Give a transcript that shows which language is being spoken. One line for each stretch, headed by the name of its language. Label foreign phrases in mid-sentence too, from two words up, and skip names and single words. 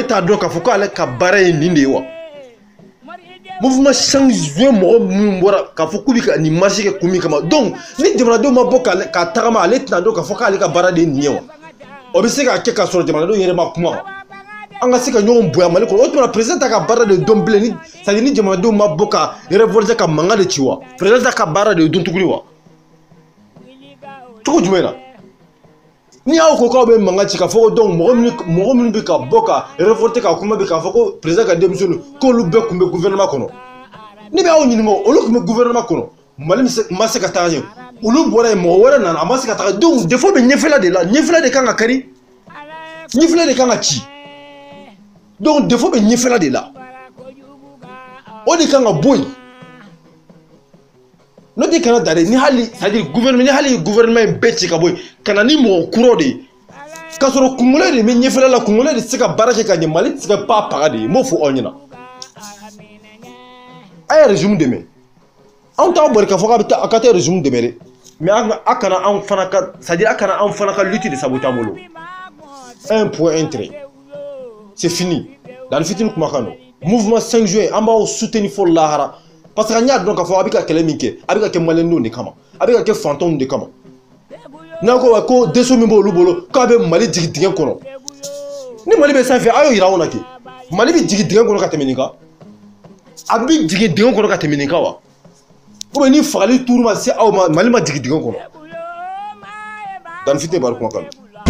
Bambara: t'a dɔn k'a fɔ ko ale ka baara ye nin de ye wa mouvement 5 juin mɔgɔ minnu bɔra k'a fɔ k'u bɛ ka nin marche kɛ kun min kama donc ni jamanadenw ma bɔ k'a tagama ale tɛna dɔn k'a fɔ k'ale ka baara de ye nin ye wa o bɛ se k'a kɛ k'a sɔrɔ jamanadenw yɛrɛ ma kuma wa an ka se ka ɲɔgɔn bonya Mali kɔnɔ o tuma président t'a ka baara de dɔn bilen ni
French: c'est-à-dire
Bambara: ni jamanadenw ma bɔ ka révolter ka mankan de ci wa président t'a ka baara de dɔn tuguni wa cogo jumɛn na ni aw ko k'aw bɛ mankan ci k'a fɔ ko donc mɔgɔ minnu bɛ ka bɔ ka révolter ka kuma bɛ k'a fɔ ko président ka denmisɛnninw k'olu bɛɛ tun bɛ gouvernement kɔnɔ ne bɛ aw ɲininka olu tun bɛ gouvernement kɔnɔ Mali ma se ka taga ɲɛ olu bɔra yen mɔgɔ wɛrɛ nana a ma se ka taga donc défaut bɛ ɲɛfɛla de la ɲɛfɛla de kan ka kari ɲɛfɛla de kan ka ci donc défaut bɛ ɲɛfɛla de la o de kan ka bɔ yen n'o tɛ kana da dɛ ni hali
French: c'est-à-dire
Bambara: gouvernement ni hali gouvernement in bɛɛ ci ka bɔ yen ka na ni mɔgɔ kuraw de ye k'a sɔrɔ kunkolo de bɛ ɲɛfɛla la kunkolo de tɛ se ka baara kɛ ka ɲɛ Mali tɛ se ka pan paga de ye n b'o fɔ aw ɲɛna a ye régime dɛmɛ anw t'aw bari k'a fɔ k'a ka taa régime dɛmɛ dɛ mais a kana anw fana ka
French: c'est-à-dire
Bambara: a kana anw fana ka lutte de saboter an bolo
French: un point un trait c'est fini
Bambara: Dani fitini kumakan don mouvement 5 juin an b'aw soutenir fo lahara
French: parce que
Bambara: an y'a dɔn k'a fɔ a bɛ ka kɛlɛ min kɛ a bɛ ka kɛ maliyɛndenw de kama a bɛ ka kɛ fantanw de kama n'a ko deso min b'olu bolo k'a bɛ Mali jigin dingɛ kɔnɔ ni Mali bɛ sanfɛ a y'o yira anw na kɛ Mali bɛ jigin dingɛ kɔnɔ ka tɛmɛ nin kan a bɛ jigin dingɛ kɔnɔ ka tɛmɛ nin kan wa
French: ou bien
Bambara: ni fagali tuuru ma se aw ma Mali ma jigin dingɛ kɔnɔ Dani fitini bari kumakan don.